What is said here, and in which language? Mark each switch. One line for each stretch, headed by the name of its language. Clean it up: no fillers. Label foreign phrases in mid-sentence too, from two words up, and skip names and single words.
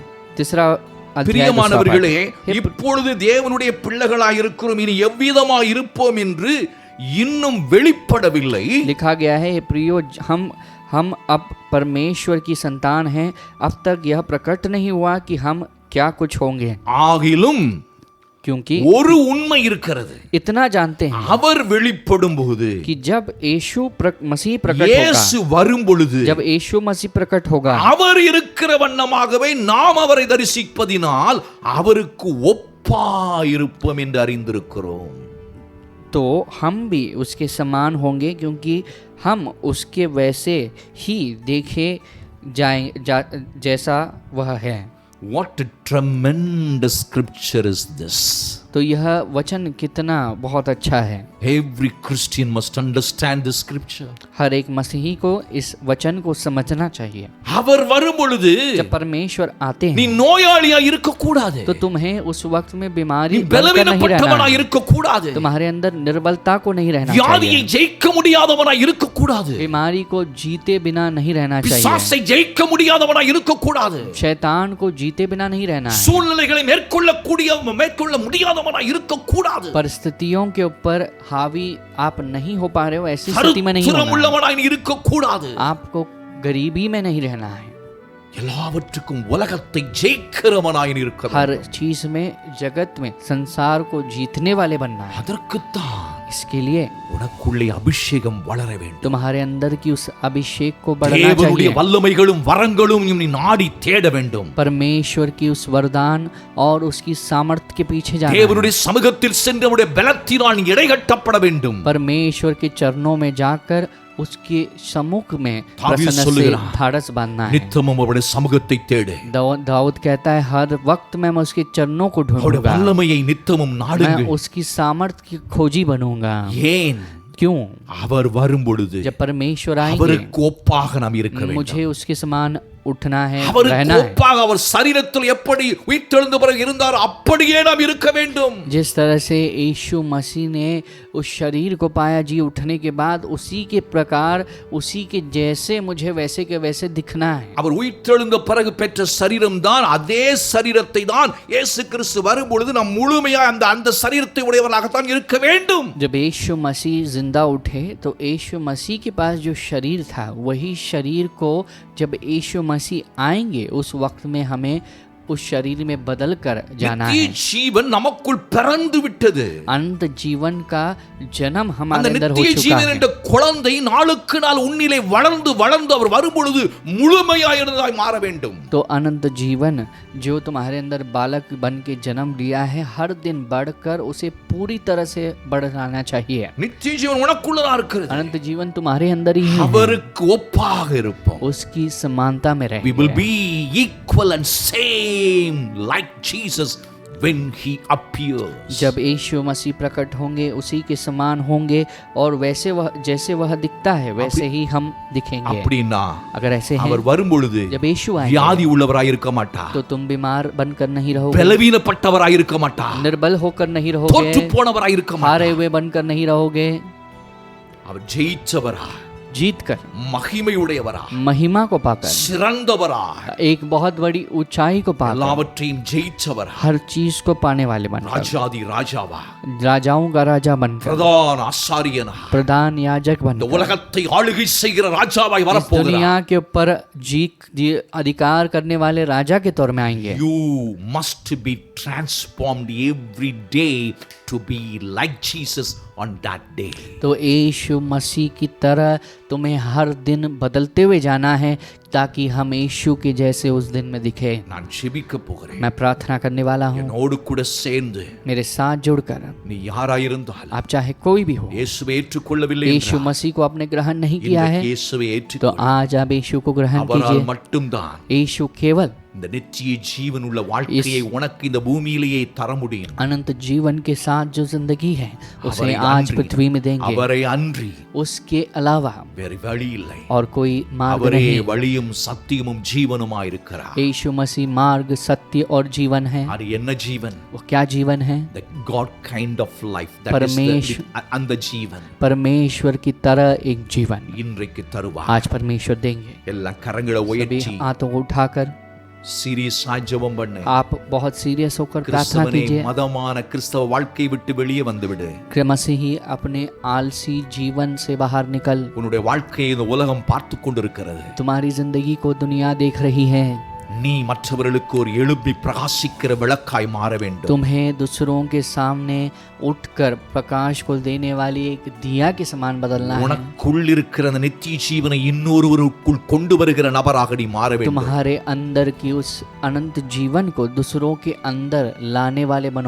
Hindi: तीसरा
Tamil: பிரியமானவர்களே, இப்பொழுது தேவனுடைய பிள்ளைகளாய் இருக்கிறோம், இனி எவ்விதமாய் இருப்போம் என்று இன்னும் வெளிப்படவில்லை.
Hindi: लिखा गया है प्रियो हम अब परमेश्वर की संतान हैं, अब तक यह प्रकट नहीं हुआ कि हम क्या कुछ होंगे।
Tamil: ஆகிலும்
Hindi: क्योंकि
Tamil: ஒரு உண்மை இருக்கிறது.
Hindi: इतना जानते हैं
Tamil: அவர் வெளிப்படும் போது
Hindi: कि जब यीशु मसीह प्रकट
Tamil: இயேசு வரும் பொழுது
Hindi: जब यीशु मसीह प्रकट होगा
Tamil: அவர் இருக்கிற வண்ணமாகவே நாம் அவரை தரிசிப்பதினால் அவருக்கு ஒப்பாயிருப்போம் என்று அறிந்திருக்கிறோம்.
Hindi: तो हम भी उसके समान होंगे क्योंकि हम उसके वैसे ही देखे जैसा वह है।
English: What a tremendous scripture is this.
Hindi: तो यह वचन कितना बहुत अच्छा है।
English: Every Christian must understand this scripture.
Hindi: हर एक मसीही को इस वचन को समझना चाहिए।
Tamil: அவர் வரும் பொழுது
Hindi: जब परमेश्वर आते
Tamil: நீ
Hindi: हैं
Tamil: நோயாளியா இருக்க கூடாது.
Hindi: तो तुम्हें उस वक्त में बीमारी
Tamil: நீ
Hindi: बनकर नहीं
Tamil: பலவீனப்பட்டவனா
Hindi: रहना है।
Tamil: இருக்க கூடாது.
Hindi: तुम्हारे अंदर निर्बलता को नहीं रहना
Tamil: வியாதியை
Hindi: चाहिए।
Tamil: ஜெயிக்க முடியாதவனா இருக்க கூடாது.
Hindi: बीमारी को जीते बिना नहीं रहना चाहिए।
Tamil: பிசாசை ஜெயிக்க முடியாதவனா இருக்க கூடாது.
Hindi: शैतान को जीते जीते बिना नहीं रहना है,
Tamil: சூழ்நிலைகளை மேற்கொள்ள முடியாதவனாய் இருக்க கூடாது.
Hindi: परिस्थितियों के ऊपर हावी आप नहीं हो पा रहे हो, ऐसी स्थिति में नहीं होना है.
Tamil: உள்ளவனாய் இருக்க கூடாது.
Hindi: आपको गरीबी में नहीं रहना है,
Tamil: எல்லாவற்றுக்கும் உலகத்தை ஜெயிக்கிறவனாய் இருக்க வேண்டும்.
Hindi: हर चीज में, जगत में, संसार को जीतने वाले बनना है.
Tamil: அதற்குத்தான்
Hindi: इसके लिए
Tamil: உனக்குள்ளே அபிஷேகம் வளர வேண்டும்.
Hindi: तुम्हारे अंदर की उस अभिषेक को बढ़ाना
Tamil: தேவனுடைய
Hindi: चाहिए.
Tamil: வல்லமைகளும் வரங்களும் நீ நாடி தேட வேண்டும்.
Hindi: परमेश्वर की उस वरदान और उसकी सामर्थ्य के पीछे जाना है.
Tamil: தேவனுடைய சமூகத்தில் சென்று அவருடைய பலத்தினால் இடைகட்டப்பட வேண்டும்.
Hindi: परमेश्वर के चरणों में जाकर उसके सम्मुख में दाऊद प्रसन्न से
Tamil: சொல்லுகிறார்,
Hindi: ढाढ़स बांधना है.
Tamil: நித்தமும் அவருடைய சமூகத்தை தேடு.
Hindi: दाऊद कहता है, हर वक्त मैं उसके चरणों को
Tamil: அவருடைய
Hindi: ढूंढूंगा,
Tamil: வல்லமையை நித்தமும்
Hindi: मैं
Tamil: நாடுங்கள்.
Hindi: उसकी सामर्थ्य की खोजी बनूंगा.
Tamil: ஏன்?
Hindi: क्यों?
Tamil: அவர் வரும் பொழுது
Hindi: जब परमेश्वर आएंगे,
Tamil: அவருக்கு ஒப்பாக நாம் இருக்க வேண்டும்.
Hindi: मुझे उसके समान उठना है,
Tamil: அவருக்கு
Hindi: रहना है.
Tamil: ஒப்பாக அவர் சரீரத்தில் எப்படி உயிர்த்தெழுந்த பிறகு இருந்தார் அப்படியே நாம் இருக்க வேண்டும்.
Hindi: जिस तरह से यीशु मसीह ने उस शरीर को पाया जी उठने के बाद, उसी के प्रकार, उसी के जैसे मुझे वैसे के वैसे दिखना है.
Tamil: அவர் உயிர்த்தெழுந்த பிறகு பெற்ற சரீரம் தான், அதே சரீரத்தை தான் இயேசு கிறிஸ்து வரும் பொழுது நாம் முழுமையாக அந்த சரீரத்தை உடையவர்களாகத்தான் இருக்க வேண்டும்.
Hindi: जब यीशु मसीह जिंदा उठे तो यीशु मसीह के पास जो शरीर था, वही शरीर को जब यीशु मसीह आएंगे उस वक्त में हमें उस शरीर में बदल कर जाना
Tamil: நித்திய
Hindi: है.
Tamil: ஜீவன் நமக்குள் பிறந்து விட்டது.
Hindi: अनंत जीवन का जन्म
Tamil: அந்த
Hindi: हमारे अंदर हो
Tamil: நித்திய
Hindi: चुका
Tamil: ஜீவன்
Hindi: है.
Tamil: என்ற குழந்தை நாளுக்கு நாள் உன்னிலே வளர்ந்து வளர்ந்து அவர் வரும் பொழுது முழுமையாய் மாற வேண்டும்.
Hindi: तो अनंत जीवन जो तुम्हारे अंदर बालक बन के जन्म लिया है, हर दिन बढ़कर उसे पूरी तरह से बढ़ाना चाहिए.
Tamil: நித்திய ஜீவன் உனக்குள்ளதா இருக்கிறது.
Hindi: अनंत जीवन तुम्हारे अंदर ही है.
Tamil: அவருக்கு ஒப்பாக இருப்போம்.
Hindi: उसकी समानता में
English: We will
Hindi: रहेंगे.
English: be equal and same like Jesus when he appears.
Hindi: जब यीशु मसीह प्रकट होंगे उसी के समान होंगे, और वैसे वह जैसे वह दिखता है वैसे ही हम दिखेंगे.
Tamil: அப்படினா
Hindi: अगर ऐसे हैं,
Tamil: அவர் வரும் பொழுது
Hindi: जब यीशु आएंगे
Tamil: வியாதி உள்ளவராய் இருக்க மாட்டார்.
Hindi: तो तुम बीमार बनकर नहीं रहोगे,
Tamil: பலவீனப்பட்டவராய் இருக்க மாட்டார்.
Hindi: निर्बल होकर नहीं
Tamil: தோற்று
Hindi: रहोगे,
Tamil: போனவராய் இருக்க
Hindi: हारे
Tamil: மாட்டார்.
Hindi: हुए बनकर नहीं रहोगे.
Tamil: அவர் ஜெயிச்சவரா,
Hindi: जीत कर,
Tamil: மகிமையுடையவரா,
Hindi: महिमा को पाकर,
Tamil: சிறந்தவரா,
Hindi: एक बहुत बड़ी ऊंचाई को पाकर,
Tamil: எல்லாவற்றையும் ஜெயிச்சவரா,
Hindi: हर चीज को पाने वाले बनकर,
Tamil: ராஜாதி ராஜாவா,
Hindi: राजाओं का राजा बनकर,
Tamil: பிரதான ஆசாரியனா,
Hindi: प्रधान याजक
Tamil: இந்த
Hindi: बनकर,
Tamil: உலகத்தை ஆளுகை செய்கிற ராஜாவாய்
Hindi: इस
Tamil: வரப்போகிறார்.
Hindi: दुनिया के ऊपर अधिकार करने वाले राजा के तौर में आएंगे.
English: You must be transformed every day to be like Jesus on that day.
Hindi: तो यीशु मसीह की तरह तुम्हें हर दिन बदलते हुए जाना है, ताकि हम यीशु के जैसे उस दिन में दिखे.
Tamil: நான் ஜெபிக்க போகிறேன்.
Hindi: मैं प्रार्थना करने वाला हूँ.
Tamil: என்னோடு கூட சேர்ந்து
Hindi: मेरे साथ जुड़कर,
Tamil: நீ யாராயிருந்தாலும்
Hindi: आप चाहे कोई भी हो,
Tamil: இயேசுவை ஏற்றுக்கொள்ளவில்லை
Hindi: यीशु
Tamil: என்றால்,
Hindi: मसीह को आपने ग्रहण नहीं किया है,
Tamil: இன்றைக்கு இயேசுவை
Hindi: तो
Tamil: ஏற்றுக்கொள்.
Hindi: आज आप यीशु को ग्रहण
Tamil: அவரால்
Hindi: कीजिए.
Tamil: மட்டும்தான்
Hindi: यीशु केवल
Tamil: இந்த நித்திய ஜீவன் உள்ள வாழ்க்கையை உனக்கு இந்த பூமியிலேயே தர முடியும்.
Hindi: अनंत जीवन के साथ जो जिंदगी है उसे
Tamil: அவரை
Hindi: आज
Tamil: அன்றி,
Hindi: पृथ्वी में देंगे.
Tamil: அவரை அன்றி
Hindi: उसके अलावा
Tamil: வேறு வழி இல்லை.
Hindi: और कोई मार्ग
Tamil: அவரே
Hindi: नहीं.
Tamil: வழியும் சத்தியமும் ஜீவனுமாய் இருக்கிறார்.
Hindi: यीशु मसीह मार्ग, सत्य और जीवन है.
Tamil: அது என்ன ஜீவன்?
Hindi: वो क्या जीवन है?
English: The God kind of life, that is
Hindi: परमेश्वर-
Tamil: அந்த ஜீவன்
Hindi: परमेश्वर की तरह एक जीवन
Tamil: இன்றைக்கு தருவார்.
Hindi: आज परमेश्वर देंगे.
Tamil: எல்லா கரங்களை
Hindi: सभी
Tamil: உயர்த்தி
Hindi: हाथों को उठाकर
Tamil: சீரியஸா ஜெபம் பண்ணு.
Hindi: आप बहुत सीरियस होकर प्रार्थना
Tamil: கிறிஸ்தவனே,
Hindi: कीजिए.
Tamil: மதமான கிறிஸ்தவ வாழ்க்கை விட்டு வெளியே வந்துவிடு.
Hindi: मसीही अपने आलसी जीवन से बाहर निकल.
Tamil: உன்னுடைய வாழ்க்கையை இந்த உலகம் பார்த்து கொண்டிருக்கிறது.
Hindi: तुम्हारी जिंदगी को दुनिया देख रही है.
Tamil: நீ மற்றவர்களுக்கு ஒரு எழுப்பி பிரகாசிக்கிற விளக்காய் மாற வேண்டும்.
Hindi: तुम्हें दूसरों के सामने उठकर प्रकाश को देने वाली एक दिया के समान बदलना है.
Tamil: உனக்குள் இருக்கிற அந்த நித்திய ஜீவனை இன்னொருவருக்குள் கொண்டு வருகிற நபராக நீ மாற வேண்டும்.
Hindi: तुम्हारे अंदर की उस अनंत जीवन को दूसरों के अंदर लाने वाले बनो.